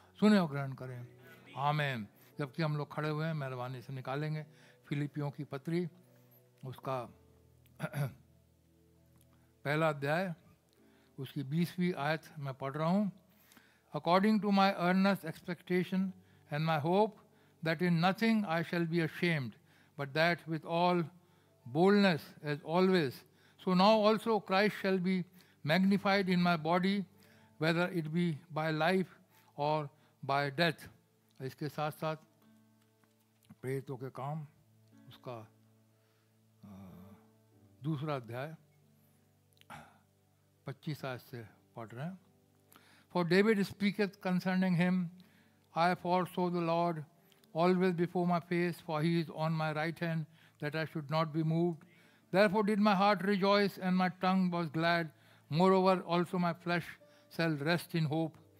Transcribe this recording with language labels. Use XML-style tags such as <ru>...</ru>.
<hi>सुने और ग्रहण करें, आमीन। जबकि हम लोग खड़े हुए हैं, मेहरबानी से निकालेंगे फिलिपियों की पत्री, उसका पहला अध्याय, उसकी 20वीं आयत मैं पढ़ रहा हूँ।</hi> <en>According to my earnest expectation and my hope that in nothing I shall be ashamed, but that with all boldness as always. So now also Christ shall be magnified in my body, whether it be by life or by death.</en> <hi>इसके साथ साथ प्रेरितों के काम उसका दूसरा अध्याय 25 आयत से पढ़ रहे हैं.</hi> <en>For David speaketh concerning him, I foresaw the Lord always before my face, for he is on my right hand, that I should not be moved. Therefore did my heart rejoice, and my tongue was glad. Moreover also my flesh shall rest in hope.</en>